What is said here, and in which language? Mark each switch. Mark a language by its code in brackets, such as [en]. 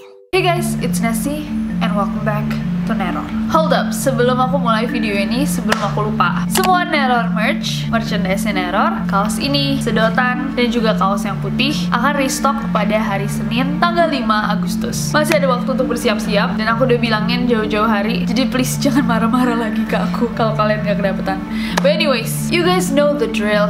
[en] Hey guys, it's Nasi and welcome back to Neror. Hold up, [id] sebelum aku mulai video ini, sebelum aku lupa, semua Neror merchandise Neror, kaos ini, sedotan, dan juga kaos yang putih akan restock pada hari Senin tanggal 5 Agustus. Masih ada waktu untuk bersiap-siap, dan aku udah bilangin jauh-jauh hari, jadi please jangan marah-marah lagi ke aku kalau kalian gak kedapetan. [en] But anyways, you guys know the drill.